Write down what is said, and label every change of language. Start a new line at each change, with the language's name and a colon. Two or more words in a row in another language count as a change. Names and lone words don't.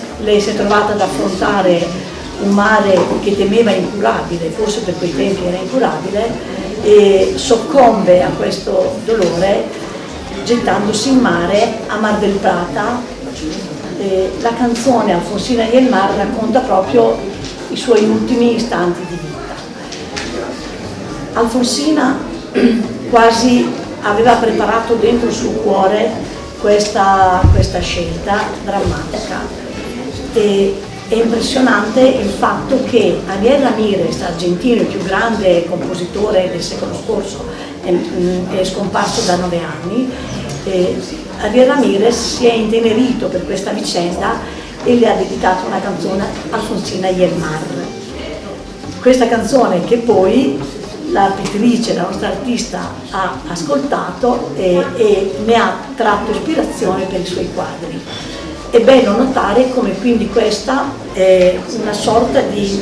Italian: Lei si è trovata ad affrontare un mare che temeva incurabile, forse per quei tempi era incurabile, e soccombe a questo dolore gettandosi in mare a Mar del Plata. La canzone Alfonsina y el mar racconta proprio i suoi ultimi istanti di vita. Alfonsina quasi aveva preparato dentro il suo cuore questa scelta drammatica, e è impressionante il fatto che Ariel Ramirez, argentino, il più grande compositore del secolo scorso, è scomparso da 9 anni, Ariel Ramirez si è intenerito per questa vicenda e le ha dedicato una canzone, Alfonsina y el mar. Questa canzone che poi la pittrice, la nostra artista, ha ascoltato e ne ha tratto ispirazione per i suoi quadri. È bello notare come quindi questa è una sorta di...